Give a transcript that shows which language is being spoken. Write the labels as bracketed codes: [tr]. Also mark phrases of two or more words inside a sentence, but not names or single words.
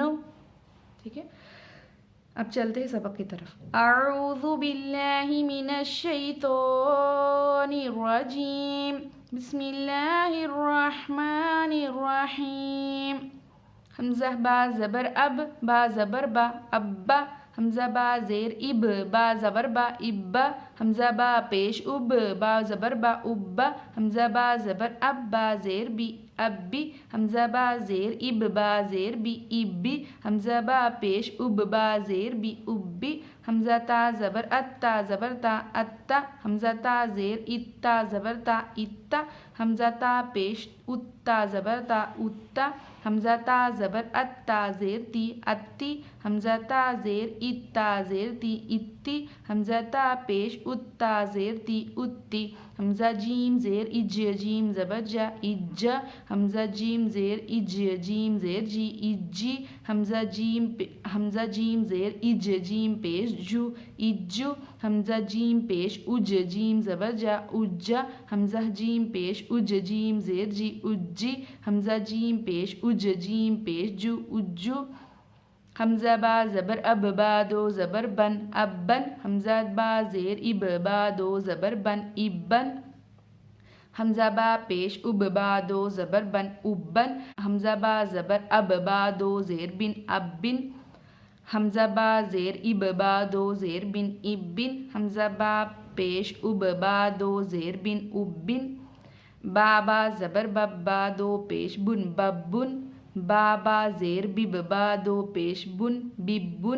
[ur] ٹھیک ہے. اب چلتے ہیں سبق کی طرف. [ar] اعوذ باللہ من الشیطان الرجیم، بسم اللہ الرحمن الرحیم. [ur] حمزہ با زبر اب، با زبر با، ابا. حمزہ با زیر اب، با زبر با، ابا. حمزہ با پیش اب، با زبر با، ابا. حمزہ با زبر اب، با زیر بی، ابی. حمزہ با زیر اب، با زیر بی، ابی. حمزہ با پیش اب، با زیر بی، ابی. حمزہ تا زبر اتا، زبر تا، اتا. حمزہ تا زیر اتا، زبر تا، اتا. حمزہ تا پیش اتا، زبر تا، اتا. حمزہ تا زبر اتا زیر تی، اتی. حمزہ تا زیر اتا زیر تی، اتی. حمزہ تا پیش اتا زیر تی، اتی. حمزہ جیم زیر اج، جیم زبر جا، اجا. حمزہ جیم زیر اج، جیم زیر جی، اجی. حمزہ جیم زیر اج، جیم پیش جو، اجو. حمزہ جیم پیش اج، جیم زبر جا، اجا. حمزہ جیم پیش اج، جیم زیر جی، اجی. حمزہ جیم پیش اج، جیم پیش جو، اجو. حمزہ با زبر اب، با دو زبر بن، ابن. حمزہ با زیر اب، با دو زبر بن، ابن. حمزہ با پیش اب، با دو زبر بن، ابن. حمزہ با زبر اب، با دو زیر بن، ابن. حمزہ با زیر اب، با دو زیر بن، ابن. حمزہ با پیش اب، با دو زیر بن، ابن. با زبر بب، با دو پیش بن، ببن. با زیر بب، با دو پیش بن، ببن.